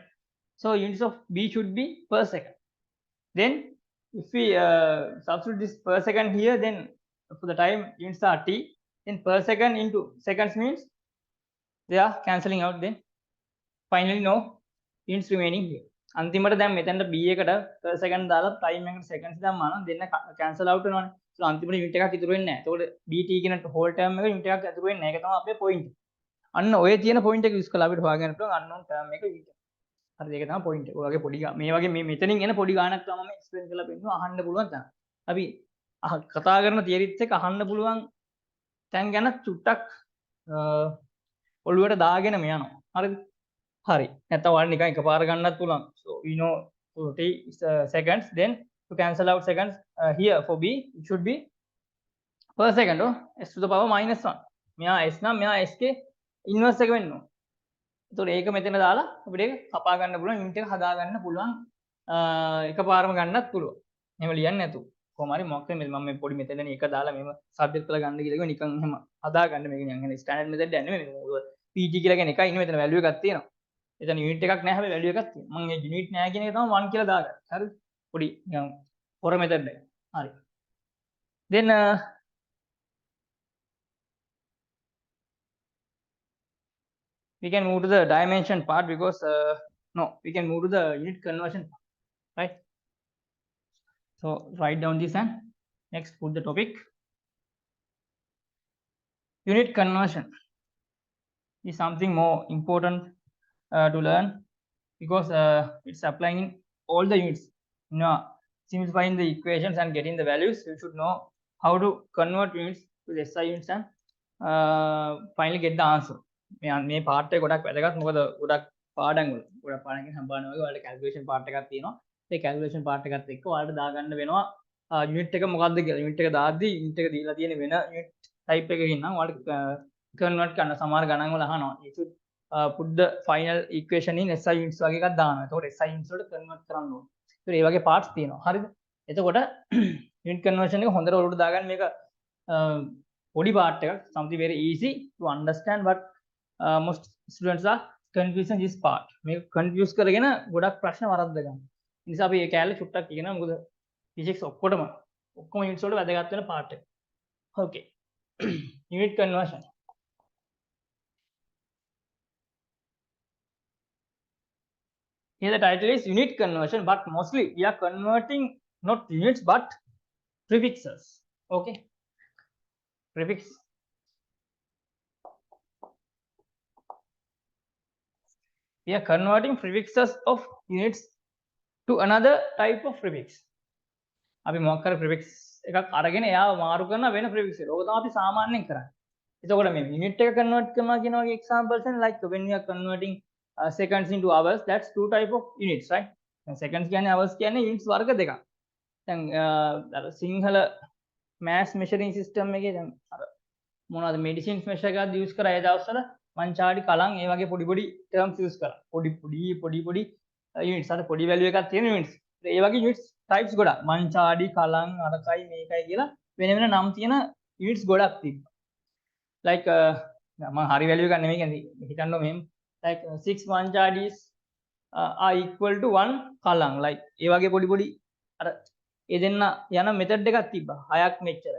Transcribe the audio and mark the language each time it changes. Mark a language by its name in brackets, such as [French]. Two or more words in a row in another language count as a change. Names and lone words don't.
[English] So units of B should be per second. Then if we substitute this per second here, then for the time units are T, then per second into seconds means they are cancelling out. Then finally no units remaining here. [Sinhala] අන්තිමට දැන් මෙතනට B එකට [English] per second [Sinhala] දාලා time එකට seconds දැම්මා නම් දෙන්න [English] cancel out [Sinhala] වෙනවනේ. So අන්තිමට unit එකක් ඉතුරු වෙන්නේ නැහැ. එතකොට BT කියන [English] whole term [Sinhala] එක unit එකක් ඉතුරු වෙන්නේ නැහැ. ඒක තමයි අපේ point. අන්න ඔය තියෙන point එක use කරලා අපිට හොයාගන්න පුළුවන් [English] unknown term [Sinhala] එක unit. හරිද? ඒක තමයි point එක. ඔය වගේ පොඩි මේ වගේ මේ මෙතනින් එන පොඩි ගානක් තමයි මම explain කරලා පෙන්නනවා අහන්න පුළුවන් තැන. අපි කතා කරන theories එක අහන්න පුළුවන් තැන් ගැන චුට්ටක් ඔළුවට දාගෙනම යනවා. හරිද? හරි. නැත්නම් ඔයාලා නිකන් එකපාර ගන්නත් පුළුවන්. So we know T is seconds, then to cancel out seconds here for B it should be per second s to the power minus 1. මෙයා s නම් මෙයා s ගේ inverse එක වෙන්න ඕන. ඒතකොට ඒක මෙතන දාලා අපිට ඒක කපා ගන්න පුළුවන්, යුනිට් එක හදා ගන්න පුළුවන්, එකපාරම ගන්නත් පුළුවන්. එහෙම ලියන්නේ නැතුව. කොහොම හරි මොකක්ද මම මේ පොඩි මෙතනනේ එක දාලා මෙහෙම සබ්ජෙක්ට් කරලා ගන්න කියලා කිව්ව නිකන් එහෙම හදා ගන්න මේක නිකන් [English] standard method [Sinhala] එකක් නෙමෙයි. PT කියලා කියන එකයි ඉන්නේ මෙතන වැලියු එකක් තියෙනවා. එතන යුනිට් එකක් නැහැ හැබැයි වැලියු එකක් තියෙනවා. මම මේ යුනිට් නැහැ කියන එක තමයි 1 කියලා දාගන්නේ. හරිද? පොඩි නිකන් හොර මෙතඩ් එක. හරි. [English] then we can move to the dimension part because no, we can move to the unit conversion part, right? So write down this and next put the topic. Unit conversion is something more important to learn because it's applying in all the units. Simplifying the equations and getting the values, you should know how to convert units to the SI units and finally get the answer. [Sinhala] මේ part එක ගොඩක් වැදගත්. මොකද ගොඩක් පාඩම් වල ගොඩක් පාඩම් කියන සම්බන්ධ වගේ ඔයාලට [English] calculation part [Sinhala] එකක් තියෙනවා. ඒ [English] calculation part [Sinhala] එකත් එක්ක ඔයාලට දාගන්න වෙනවා unit එක මොකක්ද කියලා. unit එක දාද්දි unit එක දීලා තියෙන වෙන [English] unit type [Sinhala] එකකින් නම් ඔයාලට convert කරන්න සමහර ගණන් වල අහනවා. [English] you should put the final equation in SI units [Sinhala] වගේ එකක් දානවා. එතකොට [English] SI units [Sinhala] වලට convert කරන්න ඕනේ. ඒත් ඒ වගේ parts තියෙනවා. හරිද? එතකොට unit conversion එක හොඳට ඔලුවට දාගන්න. මේක පොඩි part එකක්, [English] something very easy to understand, but most students are confusing this part. [Sinhala] මේක confuse කරගෙන ගොඩක් ප්‍රශ්න වරද්ද ගන්න. ඒ නිසා අපි මේ කැලේ චුට්ටක් කියනවා. මොකද physics ඔක්කොම units වලට වැදගත් වෙන part එක. [English] Okay. Unit conversion. Here the title is unit conversion, but mostly we are converting not units but prefixes. Okay. Prefix. We are converting prefixes of units to another type of prefix. [Sinhala] අපි මොකක් කර prefix එකක් අරගෙන එයාව මාරු කරන වෙන prefix එක. ඕක තමයි අපි සාමාන්‍යයෙන් කරන්නේ. එතකොට මේ unit එක convert කරනවා කියන වගේ [English] examples and like when we are converting seconds into hours, that's two type of units, right? [Sinhala] seconds කියන්නේ hours කියන්නේ units වර්ග දෙකක්. දැන් අර සිංහල [English] mass measuring system [Sinhala] එකේ දැන් අර මොනවද [English] medicines measure [Sinhala] එකක් use කරා ඒ දවස්වල මංචාඩි කලං ඒ වගේ පොඩි පොඩි terms use කරා. පොඩි units අර පොඩි value එකක් තියෙන units. ඒ වගේ units types ගොඩක් මංචාඩි කලං අරකයි මේකයි කියලා වෙන වෙන නම් තියෙන units ගොඩක් තිබ්බා. like මම හරි value එකක් නෙමෙයි කියන්නේ හිතන්න මෙහෙම like [English] 6 manchadis are equal to 1 [Sinhala] කලං like ඒ වගේ පොඩි අර ඒ දෙන්න යන මෙතඩ් එකක් තිබ්බා. 6ක් මෙච්චරයි.